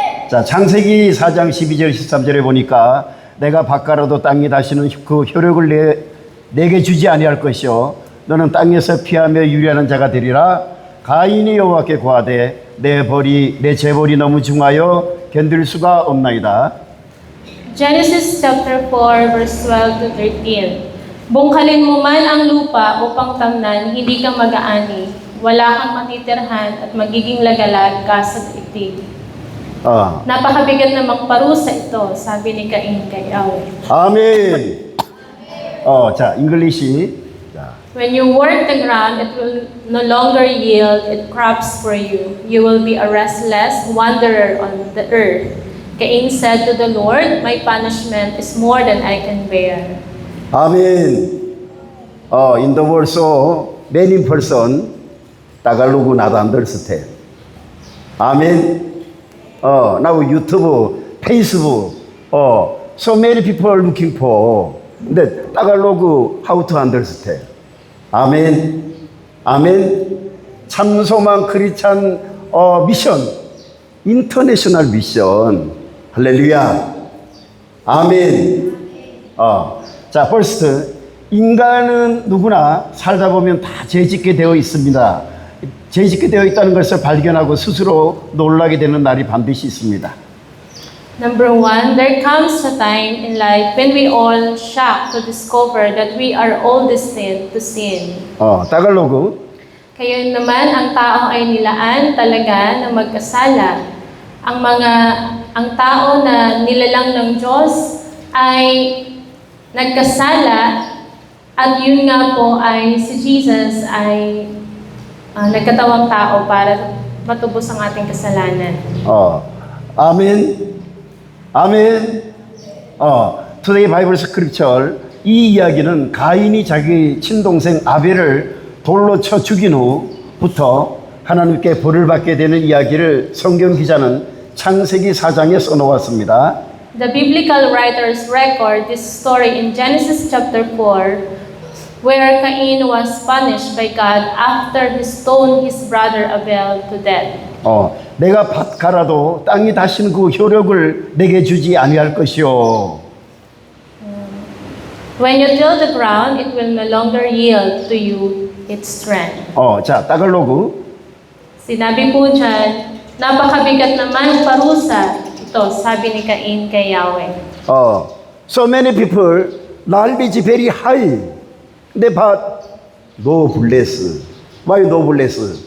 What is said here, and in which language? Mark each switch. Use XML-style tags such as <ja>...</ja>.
<ko>자, 창세기 4장 12절 13절에 보니까 내가 밭가라도 땅에 다시는 그 효력을 내게 주지 아니할 것이요 너는 땅에서 피하며 유리하는 자가 되리라. 가인이 여호와께 고하되 내 재벌이 너무 중하여 견딜 수가 없나이다.</ko> <en>Genesis chapter 4 verse 12 to 13.</en> <tl>Bungkalin mo man ang lupa upang tamnan, hindi ka mag-aani. Wala kang matitirhan at magiging lagalag ka sa daigdig. Napakabigat namang parusa ito, sabi ni Cain kay Yahweh.</tl> <ko>아멘. 자, 잉글리시.</ko> <en>When you work the ground, it will no longer yield its crops for you. You will be a restless wanderer on the earth. Cain said to the Lord, my punishment is more than I can bear.</en> <ko>아멘.</ko> <en>In the world so many person Tagalog not understand.</en> <ko>아멘.</ko> <en>Now YouTube, Facebook, so many people are looking for.</en> <ko>근데</ko> <en>Tagalog how to understand.</en> <ko>아멘. 아멘. 참소만 크리스찬 미션, 인터내셔널 미션. 할렐루야. 아멘. 자, first, 인간은 누구나 살다 보면 다 죄짓게 되어 있습니다. 죄짓게 되어 있다는 것을 발견하고 스스로 놀라게 되는 날이 반드시 있습니다.</ko> <en>Number one, there comes a time in life when we all shocked to discover that we are all destined to sin. 타갈로그.</en> <tl>Kayo naman, ang tao ay nilaan talaga na magkasala. Ang tao na nilalang ng Diyos ay nagkasala at yun nga po ay si Jesus ay nagkatawang tao para matubos ang ating kasalanan.</tl> <ko>아멘. 아멘.</ko> <en>Today Bible Scripture</en> <ko>이 이야기는 가인이 자기 친동생 아벨을 돌로 쳐 죽인 후부터 하나님께 벌을 받게 되는 이야기를 성경 기자는 창세기 4장에 써놓았습니다.</ko> <en>The biblical writers record this story in Genesis chapter 4, where Cain was punished by God after he stoned his brother Abel to death.</en> <ko>내가 밭가라도 땅이 다시는 그 효력을 내게 주지 아니할 것이요.</ko> <en>When you till the ground, it will no longer yield to you its strength.</en> <ko>자, 타갈로그.</ko> <tl>Sinabi po dyan, napakabigat naman parusa ito, sabi ni Cain kay Yahweh.</tl> <en>So many people knowledge very high. but no bless. Why no bless?</en>